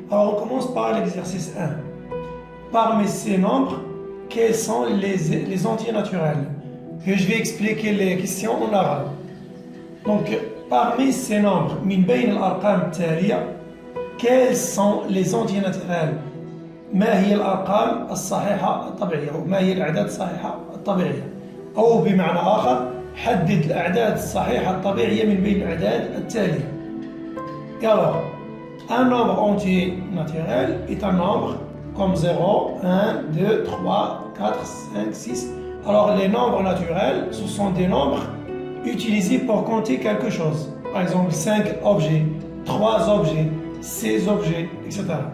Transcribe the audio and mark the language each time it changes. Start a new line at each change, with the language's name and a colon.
French: Alors on commence par l'exercice 1. Parmi ces nombres, quels sont les entiers naturels? Et je vais expliquer les questions en arabe. Donc, parmi ces nombres,
Arabic: min bayn al-arqam taliya,
French: quels sont les entiers naturels?
Arabic: ما هي الأرقام الصحيحة الطبيعية؟ أو ما هي الأعداد الصحيحة الطبيعية؟ أو بمعنى آخر، حدد الأعداد الصحيحة الطبيعية من بين الأعداد التالية.
French: Et alors, un nombre entier naturel est un nombre comme 0, 1, 2, 3, 4, 5, 6. Alors les nombres naturels, ce sont des nombres utilisés pour compter quelque chose. Par exemple, 5 objets, 3 objets, 6 objets, etc.